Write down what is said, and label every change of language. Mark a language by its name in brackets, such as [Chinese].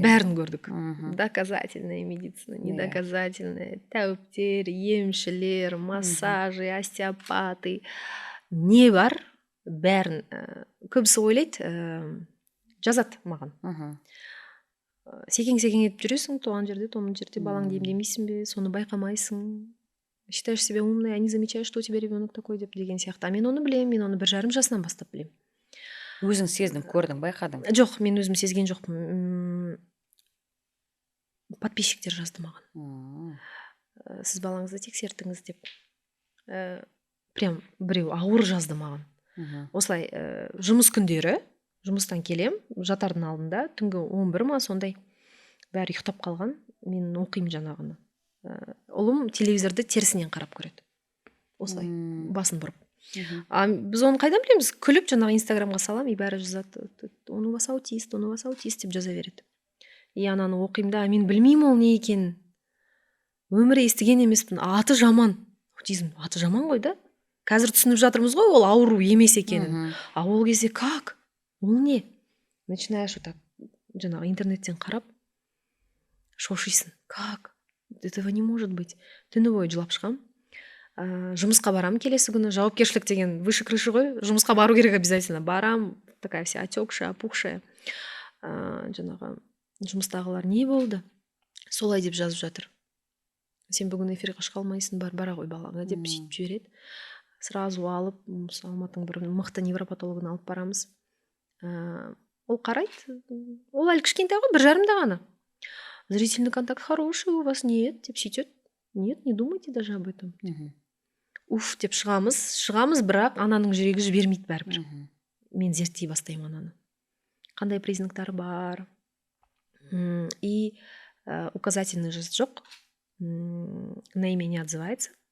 [Kazakh] Бәрін көрдік. [Russian] Доказательная медицина, недоказательная, [Kazakh] тәуіптер, емшілер, массажи, остеопаты. Не бар? Бәрін. Көбісі ойлайды, жазады маған. Секең етіп жүресің, туған жерде, томын жерде, балаңды емдемейсің бе, соны байқамайсың. [Russian] Считаешь себя умной, а не замечаешь, что у тебя ребенок такой [Kazakh] деген сияқты. А мен оны білем, мен оны 1,5 жасынан бастап білем. Өзің сездің, көрдің, байқадың? Жоқ, мен өзім сезген жоқпын. Подписчиктер жазды маған. Сіз балаңызды тексерттіңіз деп. Прям біреу ауыр жазды маған. осылай жұмыс күндері жұмыстан келем, жатардың алдында түнгі 11 ма сондай бәрі ұйықтап қалған, мен оқимын жаңағыны. Ұлым телевизорды терісінен қарап көреді, осылай басын бұрып. Біз оны қайдан білеміз? Күліп жаңағы инстаграмға салам, и бәрі жазады, оны бас аутист деп жаза береді. И ананы оқимын да, мен білмеймін ол не екенін, өмірі естіген емеспін. Аты жаман, аутизм аты жаман ғой да. Қазір түсініп жатырмыз ғой, ол ауру емес екенін. А ол кезде как? Ол не? [Russian] Начинаешь вот так [Kazakh] жаңағы интернеттен қарап, шошисың. [Russian] Как? Этого не может быть. [Kazakh] Түні бойы жылап шығам. Жұмысқа барам келесі күні. Жауапкершілік деген [Russian] выше крыши [Kazakh] ғой. Жұмысқа бару керек обязательно. [Russian] Барам, такая вся отекшая, опухшая. [Kazakh] Жаңағы жұмыстағылар не болды? Солай деп жазып жатыр. Сен бүгін эфирге шыға алмайсың, бара ғой балаға деп сөйтіп жібереді. Сразу алып, Алматының бір мықты невропатологына алып барамыз. Ол қарайды. Ол әлі кішкентай ғой, 1,5-да ғана. [Russian] Зрительный контакт хороший у вас, нет, [Kazakh] деп сөйтеді. [Russian] Нет, не думайте даже об этом. [Kazakh] Уф, деп шығамыз, бірақ ананың жүрегі жібермейді бәрібір. Мен зерттей бастаймын ананы. Қандай признактары бар. [Russian] И указательный жест жоқ. На имя не отзывается.